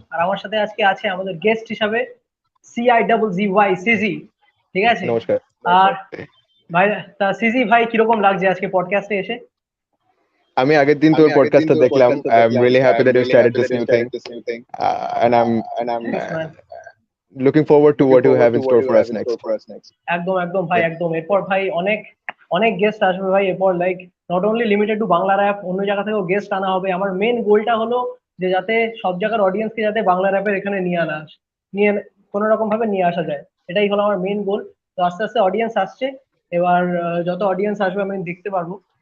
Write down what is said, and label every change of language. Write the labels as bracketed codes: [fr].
[bn] আর আমার সাথে আজকে আছে আমাদের গেস্ট হিসাবে CIZZY সিজি। ঠিক আছে। নমস্কার। আর ভাই, তা সিজি ভাই কিরকম লাগছে আজকে পডকাস্টে এসে? আমি আগের দিন তোর পডকাস্টটা দেখলাম। [en] I am really happy that you started this new thing, and I'm thanks man. looking forward to what you have in store for us next. [bn] একদম একদম ভাই, একদম। এরপর ভাই অনেক অনেক গেস্ট আসবে ভাই এরপর, [en] like not only limited to Bangla rap, [bn] অন্য জায়গা থেকেও গেস্ট আনা হবে। আমার মেন গোলটা হলো যে যাতে সব জায়গার অডিয়েন্সকে যাতে বাংলা র্যাপের এখানে নিয়ে কোনো রকম ভাবে নিয়ে আসা যায়, এটাই হলো আমার মেন গোল। তো আস্তে আস্তে অডিয়েন্স আসছে। এবার যত অডিয়েন্স আসবে আমি দেখতে পারবো।